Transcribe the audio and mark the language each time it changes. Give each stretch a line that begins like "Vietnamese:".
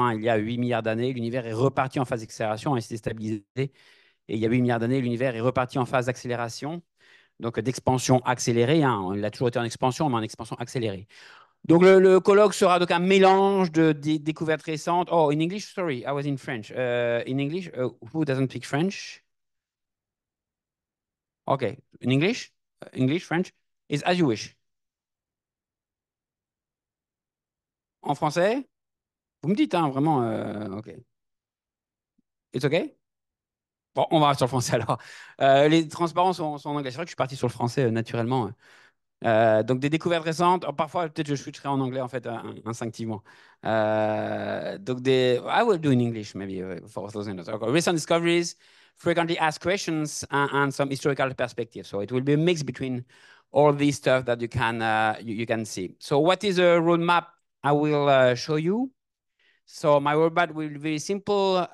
French: Hein, il y a 8 milliards d'années, l'univers est reparti en phase d'accélération, il s'est stabilisé. Et il y a 8 milliards d'années, l'univers est reparti en phase d'accélération, donc d'expansion accélérée. Hein, il a toujours été en expansion, mais en expansion accélérée. Donc, le colloque sera donc un mélange de découvertes récentes.
English: Oh, in English, sorry, I was in French. In English, who doesn't speak French? Okay, in English, English, French, is as you wish.
French: En français, vous me dites, hein, vraiment, ok.
English: It's okay?
French: Bon, on va sur le français alors. Les transparents sont en anglais. C'est vrai que je suis parti sur le français naturellement. Donc des découvertes récentes. Oh, parfois, peut-être je switcherai en anglais en fait instinctivement. Donc des,
English: I will do in English maybe for those in okay. Recent discoveries, frequently asked questions, and some historical perspectives. So it will be a mix between all these stuff that you can you can see. So what is a roadmap? I will show you. So my roadmap will be very simple.